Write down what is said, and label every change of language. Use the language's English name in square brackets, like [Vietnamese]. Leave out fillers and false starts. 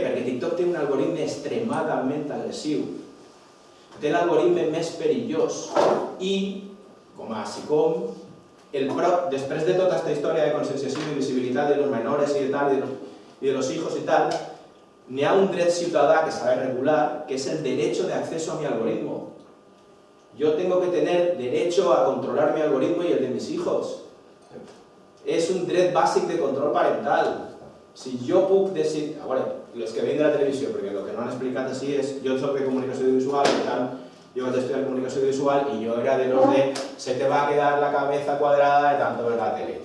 [Catalan] Perquè TikTok té un algoritme extremadament agressiu. Té l'algoritme més perillós i, com a SICOM, després de tota aquesta història de conscienciació i visibilitat de los menores i de los hijos i tal, n'hi ha un dret ciutadà que s'ha de regular, que és el [Spanish] derecho de acceso a mi algoritmo. Yo tengo que tener derecho a controlar mi algoritmo y el de mis hijos. [Catalan] Es un dret bàsic de control parental. Si jo puc decidir... los que ven de la televisió, perquè el que no han explicat així és... Jo soc de comunicació audiovisual, per tant, jo vaig estudiar comunicació audiovisual i jo era de los de [Spanish] se te va a quedar la cabeza cuadrada de tanto ver la tele.